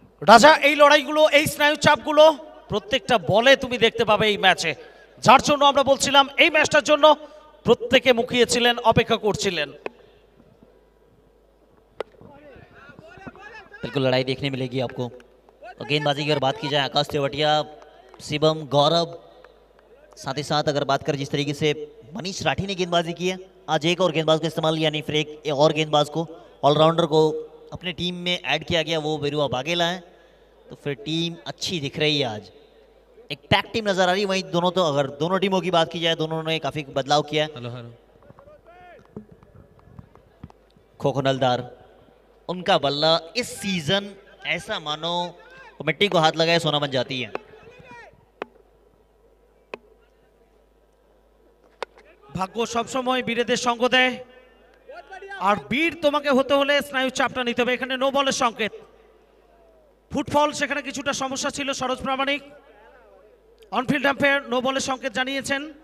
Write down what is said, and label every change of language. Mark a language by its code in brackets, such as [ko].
[bn] রাজা, এই লড়াইগুলো, এই স্নায়ু চাপগুলো প্রত্যেকটা বলে তুমি দেখতে পাবে এই ম্যাচে। যার জন্য আমরা বলছিলাম এই ম্যাচটার জন্য প্রত্যেকে মুখিয়েছিলেন, অপেক্ষা করছিলেন। [hi] बिल्कुल लड़ाई देखने मिलेगी आपको। और गेंदबाजी की अगर बात की जाए, आकाश तेवटिया, शिवम, गौरव, साथ ही साथ अगर बात करें जिस तरीके से मनीष राठी ने गेंदबाजी की है, आज एक और गेंदबाज को इस्तेमाल यानी फिर एक और गेंदबाज को, ऑलराउंडर को अपने टीम में ऐड किया गया, वो बेरुआ बागेला है। तो फिर टीम अच्छी दिख रही है आज, एक पैक टीम नजर आ रही है। वहीं दोनों, तो अगर दोनों टीमों की बात की जाए, दोनों ने काफी बदलाव किया है। खोखो नलदार, उनका बल्ला इस सीजन ऐसा मानो मिट्टी को हाथ लगाए सोना बन जाती है। [bn] ভাগ্য সবসময় বীরেদের সঙ্গ দেয়, আর বীর তোমাকে হতে হলে স্নায়ু চাপটা নিতে হবে। এখানে নো বলের সংকেত, ফুটফল, সেখানে কিছুটা সমস্যা ছিল। সরোজ প্রামাণিক অনফিল্ড আম্পায়ার নো বলের সংকেত জানিয়েছেন।